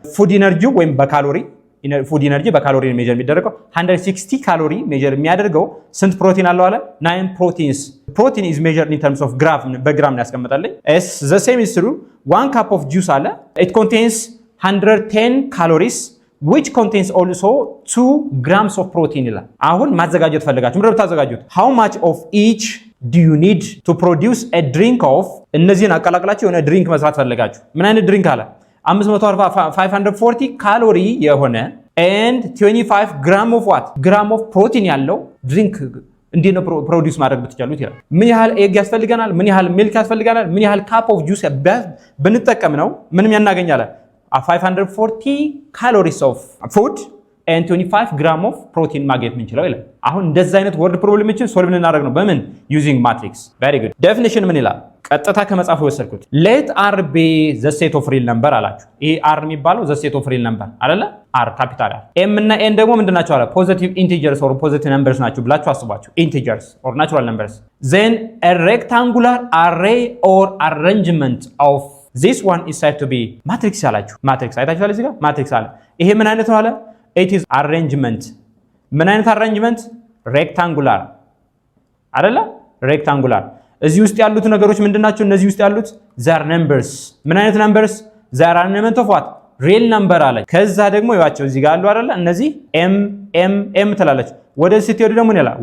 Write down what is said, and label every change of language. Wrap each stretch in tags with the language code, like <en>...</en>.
<am>ፉድ ኢነርጂ ወይም በካሎሪ ፉድ ኢነርጂ በካሎሪ ሜጀር የሚደረገው 160 ካሎሪ ሜጀር የሚያደርገው ስንት ፕሮቲን አለው አለ?</am> <en>9 ፕሮቲንስ። ፕሮቲን ኢዝ ሜጀርድ ኢን ተርምስ ኦፍ</en> <am>በግራም ያስቀምጣልኝ።</am> <en>ኤስ ዘ ሴም ኢዝ ትሩ 1 ካፕ ኦፍ ጁስ አለ ኢት ኮንቴንስ 110 ካሎሪስ which contains also 2 grams of protein</en> <am>ይላል። አሁን ማዘጋጀት ፈልጋችሁ ምንድነው ታዘጋጁት?</am> <en>how much of each do you need to produce a drink of</en> <am>እነዚህን አቀላቅላችሁ የሆነ ድሪንክ መስራት ፈልጋችሁ ምን አይነት ድሪንክ አለ? 540 ካሎሪ የሆነ</am> <en>and 25 gram of what gram of protein</en> <am>ያለው ድሪንክ እንዴት ነው ፕሮዲዩስ ማድረግ ብትቻሉት ይላል። ምን ያህል ኤግ ያስፈልገናል? ምን ያህል ሚልክ ያስፈልገናል? ምን ያህል ካፕ ኦፍ ጁስ ብንጠቀም ነው ምንም ያናገኛለን?</am> <en>540 calories of food and 25 gram of protein</en> <am>ማግኘት የምንችለው ይላል። አሁን እንደዚህ አይነት ወርድ ፕሮብሌሞችን ሶልቭ ልናደርግ ነው በምን</am> <en>using matrix። very good definition</en> <am>ምን ይላል? ቀጥታ ከመጽሐፉ ወሰድኩት።</am> <en>let r be the set of real number</en> <am>አላችሁ። ይሄ r የሚባለው</am> <en>the set of real number</en> <am>አይደለ? r ካፒታል r m እና n ደግሞ ምንድናቸው አለ?</am> <en>positive integers or positive numbers</en> <am>ናቸው ብላችሁ አስባችሁ</am> <en>integers or natural numbers. then a rectangular array or arrangement of this one is said to be matrix</en> <am>ያላችሁ። ማትሪክስ አይታችኋል እዚህ ጋር ማትሪክስ አለ። ይሄ ምን አይነት ነው አለ?</am> <en>it is arrangement።</en> <am>ምን አይነት</am> <en>arrangement?</en> <am>rectangular አይደለ? rectangular። እዚህ ውስጥ ያሉት ነገሮች ምንድናቸው? እነዚህ ውስጥ ያሉት</am> <en>they are numbers።</en> <am>ምን አይነት numbers?</am> <en>they are arrangement of what real number</en> <am>አለ። ከዛ ደግሞ ይዋቸው እዚህ ጋር አሉ አይደለ? እነዚህ m m m ትላለች። ወደ ስትሄዱ ደግሞ ምን ይላል?</am>